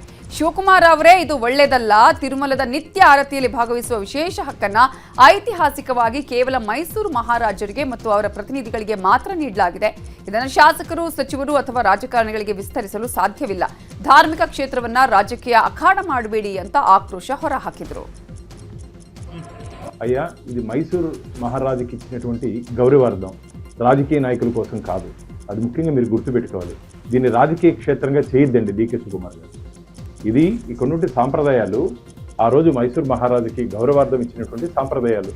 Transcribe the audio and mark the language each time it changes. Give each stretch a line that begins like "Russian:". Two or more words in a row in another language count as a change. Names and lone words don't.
Kannada: ಶಿವಕುಮಾರ್ ಅವರೇ, ಇದು ಒಳ್ಳೆಯದಲ್ಲ. ತಿರುಮಲದ ನಿತ್ಯ ಆರತಿಯಲ್ಲಿ ಭಾಗವಹಿಸುವ ವಿಶೇಷ ಹಕ್ಕನ್ನ ಐತಿಹಾಸಿಕವಾಗಿ ಕೇವಲ ಮೈಸೂರು ಮಹಾರಾಜರಿಗೆ ಮತ್ತು ಅವರ ಪ್ರತಿನಿಧಿಗಳಿಗೆ ಮಾತ್ರ ನೀಡಲಾಗಿದೆ. ಇದನ್ನು ಶಾಸಕರು, ಸಚಿವರು ಅಥವಾ ರಾಜಕಾರಣಿಗಳಿಗೆ ವಿಸ್ತರಿಸಲು ಸಾಧ್ಯವಿಲ್ಲ. ಧಾರ್ಮಿಕ ಕ್ಷೇತ್ರವನ್ನ ರಾಜಕೀಯ ಅಖಾಡ ಮಾಡಬೇಡಿ ಅಂತ ఆక్రోಶ ಹೊರಹಾಕಿದರು.
Telugu: అయ్యా, ఇది మైసూరు మహారాజుకి ఇచ్చినటువంటి గౌరవార్థం, రాజకీయ నాయకుల కోసం కాదు. అది ముఖ్యంగా మీరు గుర్తుపెట్టుకోవాలి. దీన్ని రాజకీయ క్షేత్రంగా చేయొద్దండి డికే శివకుమార్ గారు. ఇది ఇక్కడున్నటువంటి సాంప్రదాయాలు ఆ రోజు మైసూరు మహారాజుకి గౌరవార్థం ఇచ్చినటువంటి సాంప్రదాయాలు.